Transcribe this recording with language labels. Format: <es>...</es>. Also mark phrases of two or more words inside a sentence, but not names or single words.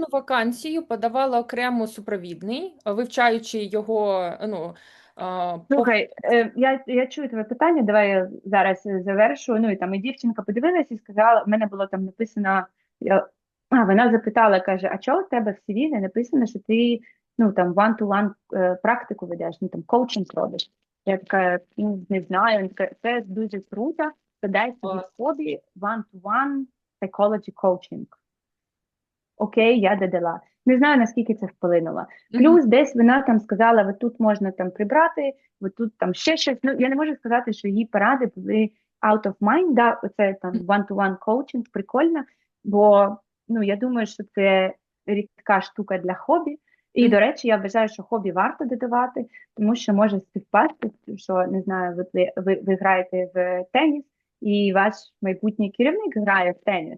<uk>кожну вакансію подавала окремо супровідний, вивчаючи його, по Слухай, я чую твоє питання. Давай я зараз завершу. Ну і там і дівчинка подивилась і сказала, в мене було там написано. Вона запитала, каже: а чого у тебе в CV не написано, що ти ну там one-to-one практику ведеш, ну там коучинг робиш? Я така, ну не знаю. Вона така, це дуже круто. Подай собі в хобі</uk> <en>one-to-one psychology coaching.</en> <uk>Окей, я додала. Не знаю, наскільки це вплинуло. Мгм. Плюс десь вона там сказала, ви тут можна там прибрати, ви тут там ще щось. Ну, я не можу сказати, що її поради були</uk> <en>out of mind,</en> <uk>да, оце там one-to-one коучинг, прикольно, бо ну, я думаю, що це рідка штука для хобі. І, Мгм. до речі, я вважаю, що хобі варто додавати, тому що може співпасти, що, не знаю, ви граєте в теніс, і ваш майбутній керівник грає в теніс.</uk>